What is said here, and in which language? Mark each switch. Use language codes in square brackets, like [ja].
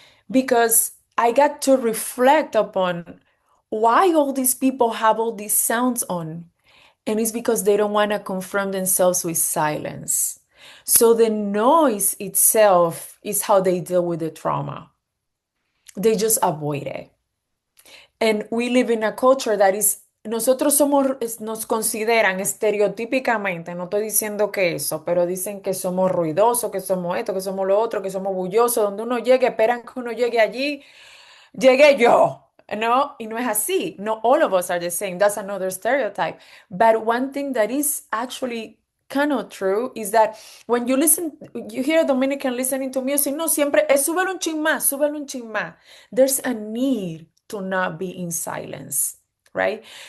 [en] Because I got to reflect upon why all these people have all these sounds on. And it's because they don't want to confront themselves with silence. So the noise itself is how they deal with the trauma. They just avoid it. And we live in a culture that is, [es] nosotros somos, nos consideran estereotípicamente, no estoy diciendo que eso, pero dicen que somos ruidosos, que somos esto, que somos lo otro, que somos bullosos, donde uno llegue, esperan que uno llegue allí, llegué yo. No, y no es así. [en] No all of us are the same. That's another stereotype. But one thing that is actually kind of true is that when you listen, you hear a Dominican listening to music, [es] no siempre es súbelo un chin más, súbelo un chin más. [en] There's a need to not be in silence, right?